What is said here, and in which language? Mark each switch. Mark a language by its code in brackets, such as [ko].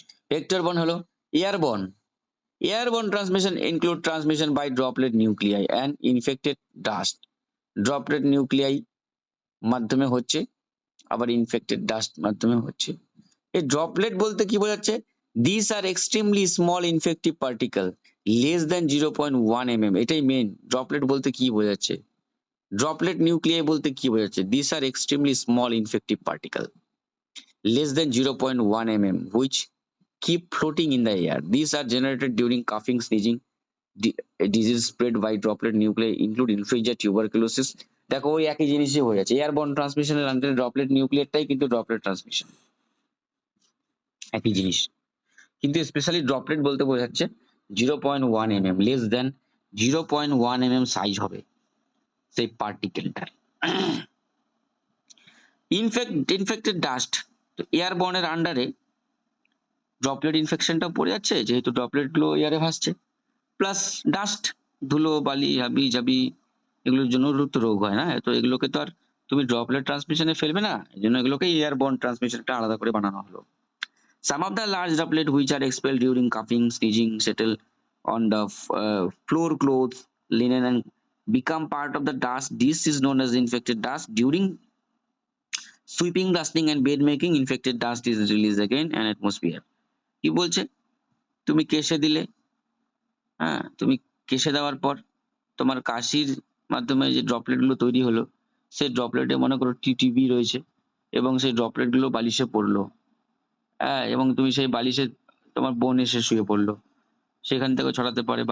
[bn] Vector borne হলো airborne. [en] Airborne transmission include transmission by droplet nuclei and infected dust. [bn] Droplet nuclei মাধ্যমে হচ্ছে, আবার infected dust মাধ্যমে হচ্ছে। এই ড্রপলেট বলতে কি বোঝাচ্ছে? [en] This are extremely small infective particle less than 0.1 mm। [bn] এটাই মেন। ড্রপলেট বলতে কি বোঝাচ্ছে? ড্রপলেট নিউক্লিয়াই বলতে কি বোঝাচ্ছে? [en] This are extremely small infective particle less than 0.1 mm which keep floating in the air. These are generated during coughing, sneezing. Disease spread by droplet nuclei include influenza, tuberculosis. [bn] দেখো ওই একই জিনিসই হয়ে যাচ্ছে। Airborne ট্রান্সমিশনের আন্ডারে ড্রপলেট নিউক্লিয়ারটাই কিন্তু droplet transmission, একই জিনিস। কিন্তু স্পেশালি ড্রপলেট বলতে বোঝাচ্ছে 0.1 mm, [en] less than 0.1 mm [bn] size হবে সেই পার্টিকেলটার। ইনফেক্টেড ডাস্ট, তো এয়ারবর্নের আন্ডারে ড্রপলেট ইনফেকশনটা পড়ে যাচ্ছে, যেহেতু ড্রপলেট গুলো এয়ারে ভাসছে, প্লাস ডাস্ট, ধুলো বালি হাবি জাবি, এগুলোর জন্য তো রোগ হয় না। তো এগুলোকে তো আর তুমি ড্রপলেট ট্রান্সমিশনে ফেলবে না, এই জন্য এগুলোকে এয়ারবর্ন ট্রান্সমিশনটা আলাদা করে বানানো হলো। [en] Some of the large droplet which are expelled during coughing, sneezing settle on the floor, clothes, linen, and become part of the dust. This is known as infected dust. During sweeping, dusting, and bed making, infected dust is released again in atmosphere. [bn] কি বলছে? তুমি কেশে দিলে, হ্যাঁ, তুমি কেশে দেওয়ার পর তোমার কাশির মাধ্যমে যে ড্রপলেট গুলো তৈরি হলো, সেই ড্রপলেটে মনে করো টিটিবি রয়েছে এবং সেই ড্রপলেট গুলো বালিশে পড়লো, হ্যাঁ, এবং তুমি সেই বালিশে তোমার বোন এসে শুয়ে পড়লো, সেখান থেকে ছড়াতে পারে।